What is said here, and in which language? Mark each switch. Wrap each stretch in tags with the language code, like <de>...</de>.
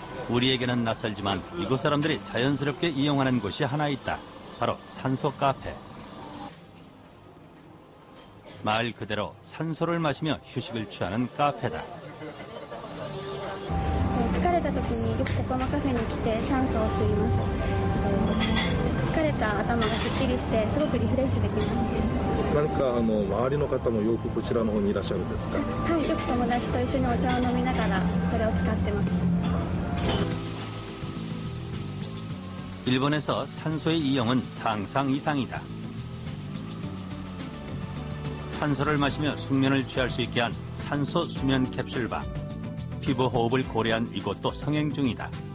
<ko>우리에게는 낯설지만 이곳 사람들이 자연스럽게 이용하는 곳이 하나 있다. 바로 산소 카페. 말 그대로 산소를 마시며 휴식을 취하는 카페다.</ko> <ja>疲れた時によくここのカフェに来て酸素を吸います。疲れた頭がすっきりしてすごくリフレッシュできます。何か周りの方もよくこちらの方にいらっしゃるんですか？はい、よく友達と一緒にお茶を飲みながらこれを使ってます。</ja> <ko>일본에서 산소의 이용은 상상 이상이다. 산소를 마시며 숙면을 취할 수 있게 한 산소 수면 캡슐바. 피부 호흡을 고려한 이곳도 성행 중이다.</ko>